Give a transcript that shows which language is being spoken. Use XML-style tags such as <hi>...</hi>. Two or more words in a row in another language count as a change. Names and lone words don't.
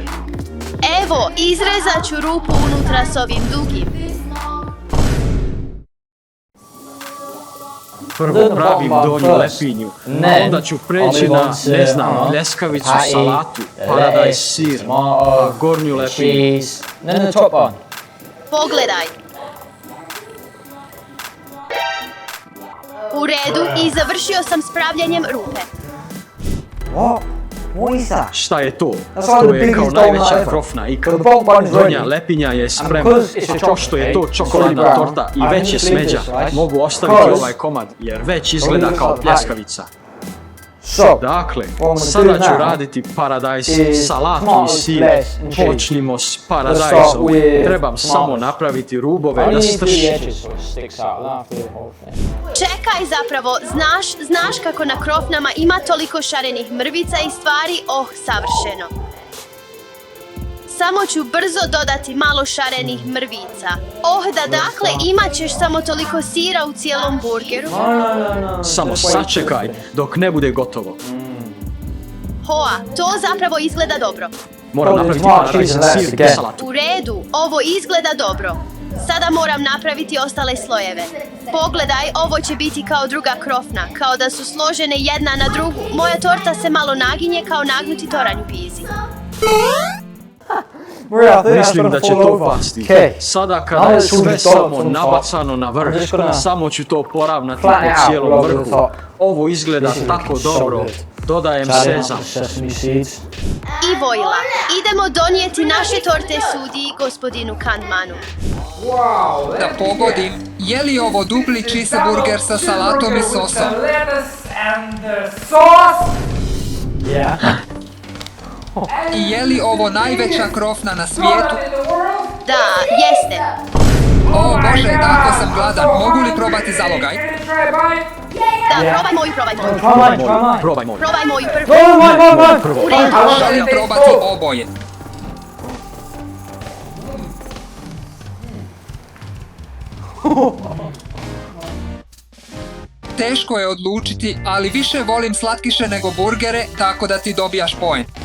<hr>Evo, izrezat ću rupu unutra s ovim dugim. Prvo pravim donju lepinju, a onda ću preći na, ne znam, ljeskavicu, salatu, paradajz, sir, a gornju lepinju.</hr> <en>Then the top one.</en> <hr>Pogledaj. U redu i završio sam s pravljanjem rupe.</hr> <en>What? What is that?</en> <hr>Šta je to?</hr> <en>That's like</en> <hr>To</hr> <en>the</en> <hr>je</hr> <en>biggest</en> <hr>kao</hr> <en>donut</en> <hr>najveća</hr> <en>ever.</en> <hr>krofna ikad.</hr> <en>The bottom one is</en> <hr>Donja</hr> <en>ready.</en> <hr>lepinja je spremna,</hr> <en>because it's a</en> <hr>a pošto je to</hr> <en>chocolate,</en> <hr>čokoladna</hr> <en>it's</en> <hr>torta i</hr> <en>brown.</en> <hr>već je</hr> <en>I need to leave</en> <hr>smeđa,</hr> <en>this, right?</en> <hr>mogu ostaviti</hr> <en>Because-</en> <hr>ovaj komad jer već izgleda</hr> <en>leave</en> <hr>kao</hr> <en>this</en> <hr>pljeskavica.</hr> <en>So,</en> <hr>Dakle,</hr> <en>What I'm gonna</en> <hr>sada</hr> <en>do</en> <hr>ću</hr> <en>now</en> <hr>raditi paradajz,</hr> <en>is</en> <hr>salatu i</hr> <en>tomato,</en> <hr>sir.</hr> <en>lettuce and cheese.</en> <hr>Počnimo s</hr> <en>Let's start</en> <hr>paradajzom.</hr> <en>with</en> <hr>Trebam samo</hr> <en>tomatoes.</en> <hr>napraviti rubove</hr> <en>only</en> <hr>da</hr> <en>need to do the</en> <hr>strši.</hr> <en>edges so it sticks out. I don't have to do the whole thing.</en> <hr>Čekaj zapravo, znaš kako na krofnama ima toliko šarenih mrvica i stvari? Oh, savršeno. Samo ću brzo dodati malo šarenih mrvica. Oh, dakle, imat ćeš samo toliko sira u cijelom burgeru. Samo sačekaj dok ne bude gotovo. Hoa, to zapravo izgleda dobro. Moram Oh, napraviti</hr> <en>tomato,</en> <hr>paradajz,</hr> <en>cheese and lettuce</en> <hr>sir i</hr> <en>again.</en> <hr>salatu. U redu, ovo izgleda dobro. Sada moram napraviti ostale slojeve. Pogledaj, ovo će biti kao druga krofna, kao da su složene jedna na drugu. Moja torta se malo naginje kao nagnuti toranj u Pizi.</hr> <en>Maria, I think that's</en> <hr>Mislim</hr> <en>gonna</en> <hr>da će</hr> <en>fall</en> <hr>to</hr> <en>over.</en> <hr>pasti.</hr> <en>Okay.</en> <hr>Sada</hr> <en>Now</en> <hr>kada je</hr> <en>let's</en> <hr>sve</hr> <en>move</en> <hr>samo</hr> <en>from the top.</en> <hr>nabacano na vrh,</hr> <en>I'm just gonna</en> <hr>samo ću to poravnati</hr> <en>flatten</en> <hr>po</hr> <en>it out</en> <hr>cijelom</hr> <en>all over the</en> <hr>vrhu.</hr> <en>top.</en> <hr>Ovo izgleda</hr> <en>This is</en> <hr>tako</hr> <en>looking so</en> <hr>dobro.</hr> <en>good.</en> <hr>Dodajem</hr> <en>Adding up</en> <hr>sezam.</hr> <en>the sesame seeds.</en> <hr>I Vojla, idemo donijeti naše torte sudiji gospodinu Kandmanu. Da pogodim, je li ovo dupli cheeseburger sa salatom i sosom?</hr> <en>Yeah.</en> <hr>I je li ovo najveća krofna na svijetu? Da, jeste. O Bože, tako sam gladan. Mogu li probati zalogaj? Da, probaj moju.</hr> <en>Try mine, try mine.</en> <hr>Probaj moj. Probaj moju prvu.</hr> <en>Oh, mine.</en> <hr>Prvo. U redu. Želim probati oboje. Teško je odlučiti, ali više volim slatkiše nego burgere, tako da ti dobijaš poen.</hr>